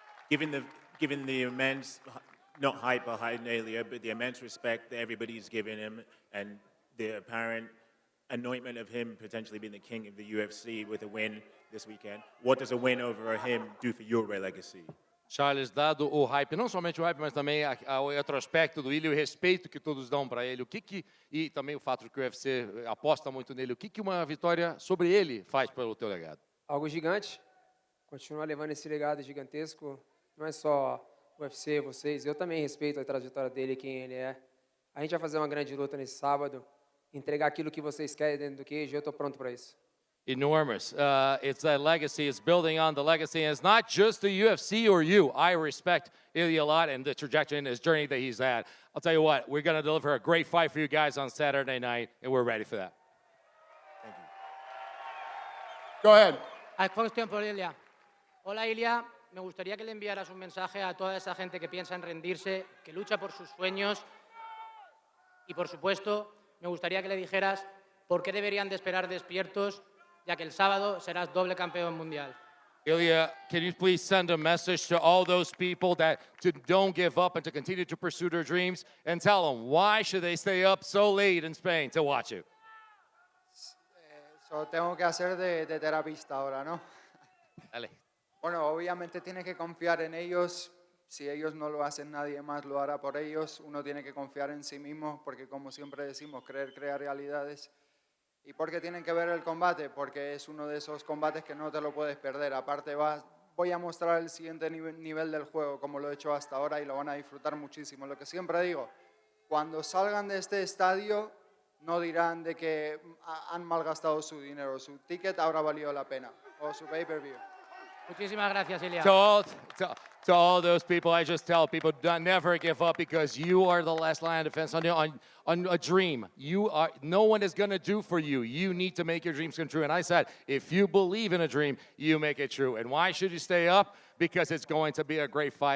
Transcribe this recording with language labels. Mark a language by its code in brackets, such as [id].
[en] Given the immense, not hype behind Ilia, but the immense respect that everybody's given him and the apparent anointment of him potentially being the king of the UFC with a win this weekend, what does a win over him do for your legacy? [pt] Charles, dado o hype, não somente o hype, mas também o retrospecto do Ilia, o respeito que todos dão para ele, e também o fato de que o UFC aposta muito nele, o que uma vitória sobre ele faz pelo teu legado? Algo gigante. Continuar levando esse legado gigantesco. Não é só o UFC, vocês. Eu também respeito a trajetória dele, quem ele é. A gente vai fazer uma grande luta nesse sábado, entregar aquilo que vocês querem dentro do queijo. Eu estou pronto para isso. [en] Enormous. It's a legacy. It's building on the legacy. And it's not just the UFC or you. I respect Ilia a lot and the trajectory and his journey that he's had. I'll tell you what, we're going to deliver a great fight for you guys on Saturday night, and we're ready for that. Thank you. Go ahead. A question for Ilia. [es] Hola, Ilia. Me gustaría que le enviaras un mensaje a toda esa gente que piensa en rendirse, que lucha por sus sueños. Y, por supuesto, me gustaría que le dijeras por qué deberían de esperar despiertos, ya que el sábado serás doble campeón mundial. [en] Ilia, can you please send a message to all those people that don't give up and to continue to pursue their dreams and tell them why should they stay up so late in Spain to watch you? [es] So tengo que hacer de terapista ahora, ¿no? Dale. Bueno, obviamente tienes que confiar en ellos. Si ellos no lo hacen, nadie más lo hará por ellos. Uno tiene que confiar en sí mismo porque, como siempre decimos, creer crea realidades. ¿Y por qué tienen que ver el combate? Porque es uno de esos combates que no te lo puedes perder. Aparte, voy a mostrar el siguiente nivel del juego, como lo he hecho hasta ahora, y lo van a disfrutar muchísimo. Lo que siempre digo, cuando salgan de este estadio, no dirán de que han malgastado su dinero. Su ticket habrá valido la pena, o su pay-per-view. Muchísimas gracias, Ilia. [en] To all those people, I just tell people, never give up because you are the last line of defense on a dream. No one is going to do for you. You need to make your dreams come true. And I said, if you believe in a dream, you make it true. And why should you stay up? Because it's going to be a great fight.